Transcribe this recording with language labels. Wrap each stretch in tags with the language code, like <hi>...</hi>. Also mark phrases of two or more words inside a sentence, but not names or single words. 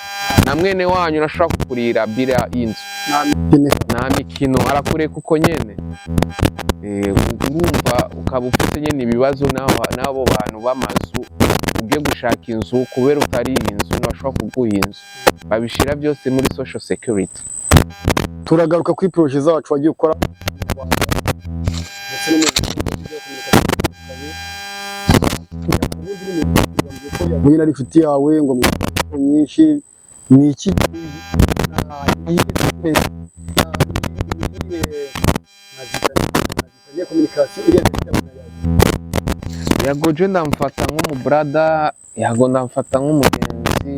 <rn>Na mwene wanyu urashobora kukurira bira y'inzu, nta mikino arakureka uko nyene. Urumva ukaba ufite nyene ibibazo n'abo bantu b'amazu, ugiye gushaka inzu kubera utari inzu ntibashobora kuguha inzu, babishira byose muri</rn> <en>social security.</en> <rn>Turagaruka kuri projet zacu wagiye ukora ndetse no ari inshuti yawe ngo nyinshi, ni iki Yago je ndamfata nk'umubrada, Yago ndamfata nk'umugenzi.</rn>